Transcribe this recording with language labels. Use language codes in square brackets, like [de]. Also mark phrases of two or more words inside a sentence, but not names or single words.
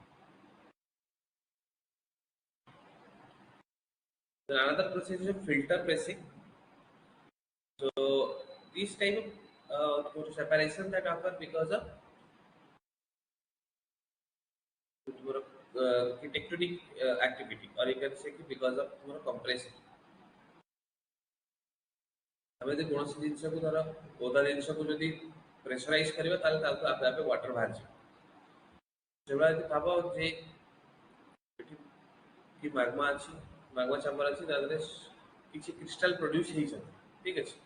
[en] Then another process is filter pressing. So this type of separation that occur because of tectonic activity, or you can say because of compression. [or] ଆମେ ଯଦି କୌଣସି ଜିନିଷକୁ ଧର ଓଦା ଜିନିଷକୁ ଯଦି ପ୍ରେସରାଇଜ କରିବା ତାହେଲେ ତାକୁ ଆପେ ଆପେ ୱାଟର ବାହାରିଯିବ। ସେଭଳିଆ ଯଦି ଭାବ ଯେ ଏଠି କି ମାଗମା ଅଛି, [en] magma chamber [or] ଅଛି, ତା ଦେହରେ କିଛି [en] crystal produce [or] ହେଇଛନ୍ତି, ଠିକ ଅଛି।